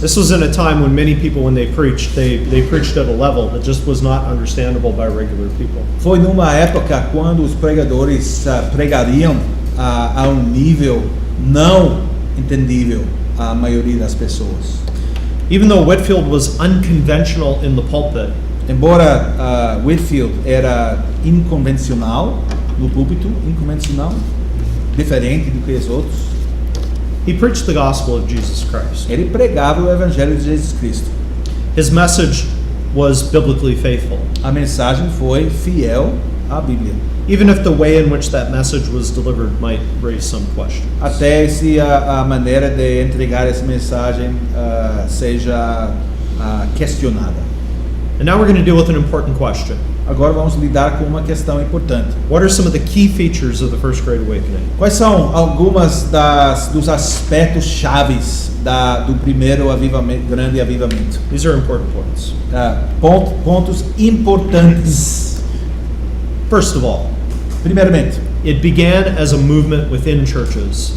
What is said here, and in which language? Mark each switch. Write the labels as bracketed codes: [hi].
[en] This was in a time when many people, when they preached at a level that just was not understandable by regular people. [pt] Foi numa época quando os pregadores pregariam a um nível não entendível à maioria das pessoas. [en] Even though Whitefield was unconventional in the pulpit, [pt] Embora Whitefield era inconvencional no púlpito, inconvencional, diferente do que os outros, [en] he preached the gospel of Jesus Christ. [pt] ele pregava o evangelho de Jesus Cristo. [en] His message was biblically faithful, [pt] A mensagem foi fiel à Bíblia. [en] even if the way in which that message was delivered might raise some questions. [pt] Até se a maneira de entregar essa mensagem seja questionada. [en] And now we're going to deal with an important question. [pt] Agora vamos lidar com uma questão importante. [en] What are some of the key features of the First Great Awakening? [pt] Quais são algumas dos aspectos chaves do primeiro grande avivamento? [en] These are important points. [pt] Pontos importantes. [en] First of all, [pt] Primeiramente, [en] it began as a movement within churches.